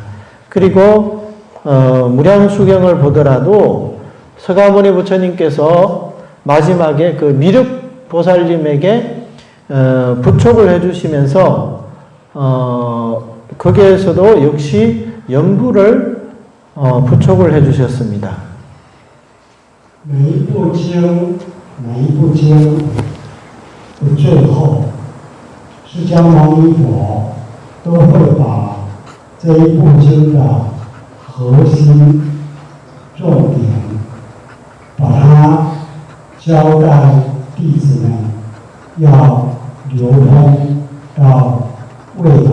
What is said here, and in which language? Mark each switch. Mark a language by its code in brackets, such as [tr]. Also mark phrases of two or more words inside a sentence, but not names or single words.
[ko] 그리고 무량수경을 보더라도 서가모니 부처님께서 마지막에 그 미륵보살님에게 부촉을 해주시면서 거기에서도 역시 연불을 부촉을 해주셨습니다. [zh] 每一部经的最后，释迦牟尼佛都会把这一部经的核心重点，把它交代弟子们，要流通到未来。